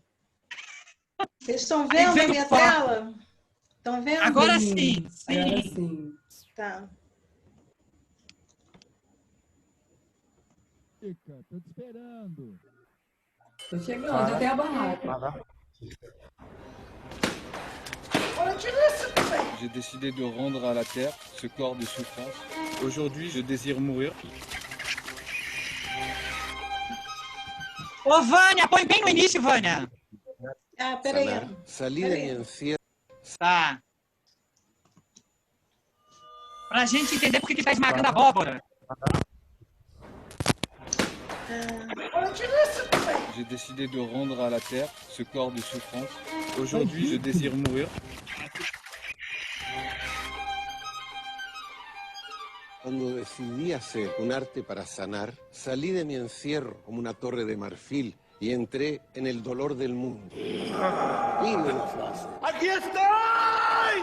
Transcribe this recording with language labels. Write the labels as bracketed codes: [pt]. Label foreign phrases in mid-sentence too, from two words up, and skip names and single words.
[pt] Vocês estão vendo a minha tela? Estão vendo? Agora sim. Agora sim. Tá. Fica, tô te esperando. Tô chegando, já tem a barraca. [fr] J'ai décidé de rendre à la terre ce corps de souffrance. Aujourd'hui, je désire mourir. [pt] Ô, Vânia, põe bem no início, Vânia. Peraí. [es] Salí de mi encierro. [pt] Tá. Pra gente entender por que tá esmagando a abóbora. [fr] J'ai décidé de rendre à la terre ce corps de souffrance. Aujourd'hui, je désire mourir. [es] Cuando decidí hacer un arte para sanar, salí de mi encierro como una torre de marfil y entré en el dolor del mundo. Dime la frase. ¡Aquí estoy!